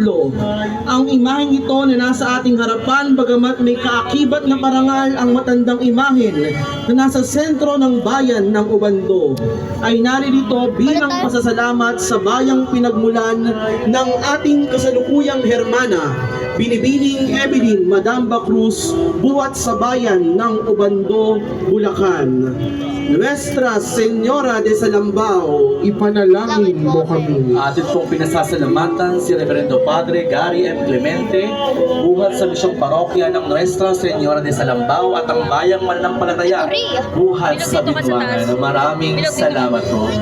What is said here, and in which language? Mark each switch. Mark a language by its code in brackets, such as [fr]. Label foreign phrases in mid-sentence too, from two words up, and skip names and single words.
[tl] Ang imaheng ito na nasa ating harapan, bagamat may kaakibat na parangal ang matandang imahen na nasa sentro ng bayan ng Obando, ay naririto bilang pasasalamat sa bayang pinagmulan ng ating kasalukuyang hermana, Binibining Evelyn Madamba Cruz, buhat sa bayan ng Obando, Bulacan. Nuestra Señora de Salambao, ipanalangin mo kami. Atin pong pinasasalamatan si Reverendo Padre Gary M. Clemente, buhat sa misyong parokya ng Nuestra Señora de Salambao at ang bayang mananampalataya, buhat sa Binuangan. Maraming salamat po.